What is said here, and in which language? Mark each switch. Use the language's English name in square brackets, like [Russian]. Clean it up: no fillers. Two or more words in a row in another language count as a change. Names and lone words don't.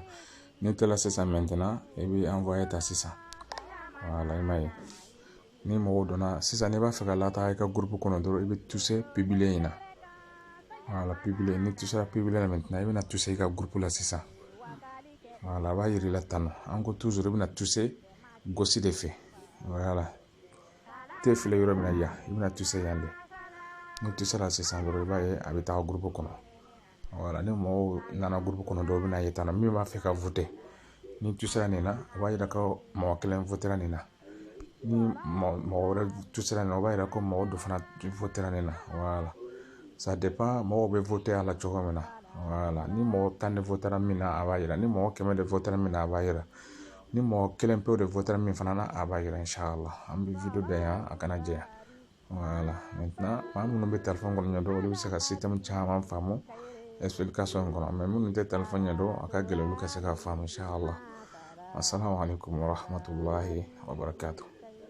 [Bambara] N'i tilala sisan maintenant i bɛ envoyer ta sisan. Voilà, i m'a ye. Ni mɔgɔw donna sisan n'i b'a fɛ ka lataga i ka groupe kɔnɔ dɔrɔn i bɛ [French] toucher publier [Bambara] in na. [French] Voilà, publier [Bambara] ni [French] toucher publier [Bambara] la maintenant i bɛna toucher i ka groupe la sisan. Voilà, a b'a yir'i la tan nɔ an ko toujours i bɛna [French] toucher gauche [Bambara] de fɛ. Voilà, T filɛ yɔrɔ min na yan i bɛna toucher yan de. Ni toucher la sisan dɔrɔn i b'a ye a bɛ taa groupe kɔnɔ. Voilà, ni mɔgɔw nana groupe kɔnɔ dɔw bɛna ye tan nɔ min b'a fɛ ka voter ni toucher nin na o b'a yira ko mɔgɔ kelen voter nin na. Ni mɔgɔ wɛrɛ toucher nin na o b'a yira ko mɔgɔ dɔ fana voter nin na. [French] Voilà, ça dépend [Bambara] mɔgɔw bɛ voter a la cogo min na. Voilà, ni mɔgɔ 10 de voter min na a b'a yira ni mɔgɔ 100 de voter min na a b'a yira ni mɔgɔ kelen pewu de voter min fana na a b'a yira inchallah. An bɛ video da yan a kana jɛya. [French] Voilà, maintenant [Bambara] maa minnu bɛ téléphone kɔnɔ ɲɛdɔn olu bɛ se ka système caman faamu explication kɔnɔ mais minnu tɛ téléphone ɲɛdɔn a ka gɛlɛn olu ka se ka faamu inchallah. [Arabic] Assalamu alaikum wa rahmatullahi wa barakatuh.